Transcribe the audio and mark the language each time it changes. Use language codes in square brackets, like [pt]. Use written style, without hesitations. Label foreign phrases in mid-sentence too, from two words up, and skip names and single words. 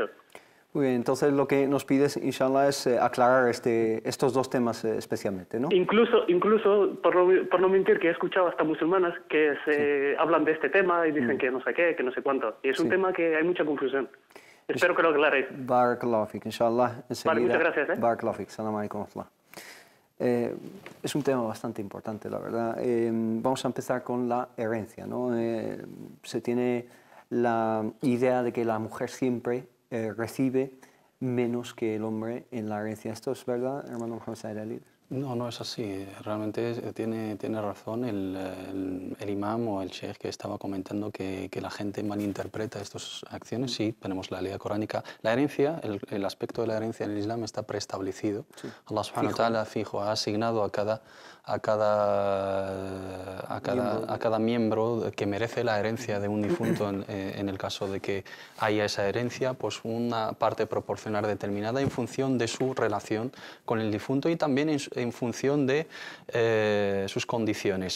[es] Muy bien, entonces lo que nos pides, inshallah, es aclarar estos dos temas especialmente, ¿no? Incluso por no mentir, que he escuchado hasta musulmanas que hablan de este tema y dicen que no sé qué, que no sé cuánto. Y es un tema que hay mucha confusión. Espero que lo aclaréis. [ar] بارك الله فيك، إن شاء الله. [es] Vale, muchas gracias. [ar] بارك الله فيك، سلام عليكم. [es] Es un tema bastante importante, la verdad. Vamos a empezar con la herencia, ¿no? Se tiene la idea de que la mujer siempre recibe menos que el hombre en la herencia. ¿Esto es verdad, hermano Mohamed Said Ali? No, no es así. Realmente tiene razón el imam o el sheikh que estaba comentando que la gente malinterpreta estas acciones. Sí, tenemos la ley coránica. La herencia, el aspecto de la herencia en el Islam está preestablecido. [ar] الله سبحانه وتعالى [es] fijo, ha asignado a cada miembro que merece la herencia de un difunto en el caso de que haya esa herencia, pues una parte proporcional determinada en función de su relación con el difunto y también en función de sus condiciones.